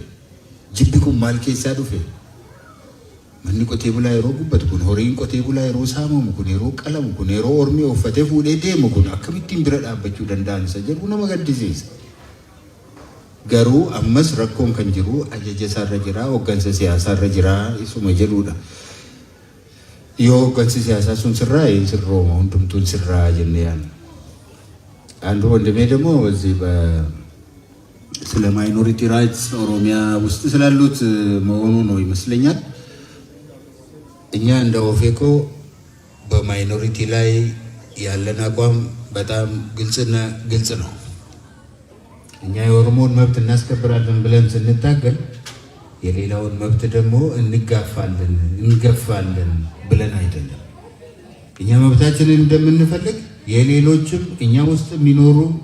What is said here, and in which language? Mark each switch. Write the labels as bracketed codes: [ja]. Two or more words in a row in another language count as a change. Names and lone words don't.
[om] Jibbi kun maal keessaa dhufe? Manni qotee bulaa yeroo gubbatu kun horiin qotee bulaa yeroo saamamu kun yeroo qalamu kun yeroo ormi uffatee fuudhee deemu kun akkamittiin bira dhaabbachuu danda'an isa jedhu nama gaddisiisa. Garuu ammas rakkoon kan jiru ajaja isaarra jira, hooggansa siyaasaarra jira isuma jedhudha. Yoo hooggansi siyaasaa sun sirraa sirrooma hundumtuun sirraa jennee yaadna. [am] አንዱ ወንድሜ ደግሞ እዚህ ስለ [en] minority rights [am] ኦሮሚያ ውስጥ ስላሉት መሆኑ ነው ይመስለኛል። እኛ እንደ ኦፌኮ በማይኖሪቲ ላይ ያለን አቋም በጣም ግልጽ ነው። እኛ የኦሮሞን መብት እናስከብራለን ብለን ስንታገል የሌላውን መብት ደግሞ እንገፋለን ብለን አይደለም። እኛ መብታችንን እንደምንፈልግ የሌሎችም እኛ ውስጥ የሚኖሩ